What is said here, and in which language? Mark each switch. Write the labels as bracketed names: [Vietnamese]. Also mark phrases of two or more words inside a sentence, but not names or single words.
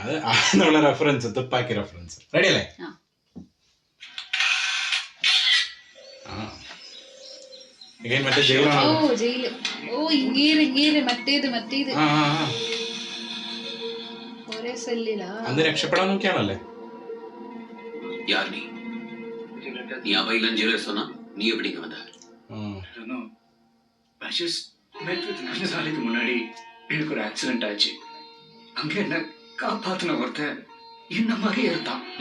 [Malayalam] അത് നമ്മളെ റെഫറൻസ്, തുപ്പാക്കി റെഫറൻസ്. റെഡി അല്ലേ? മറ്റേ ജയിലാണോ? അന്ന് രക്ഷപ്പെടാൻ നോക്കിയാണല്ലേ? [Tamil] முன்னாடி எனக்கு ஒரு ஆக்சிடென்ட் ஆச்சு. அங்க என்ன காப்பாத்தின ஒருத்தன் என்ன மாதிரி இருந்தான்.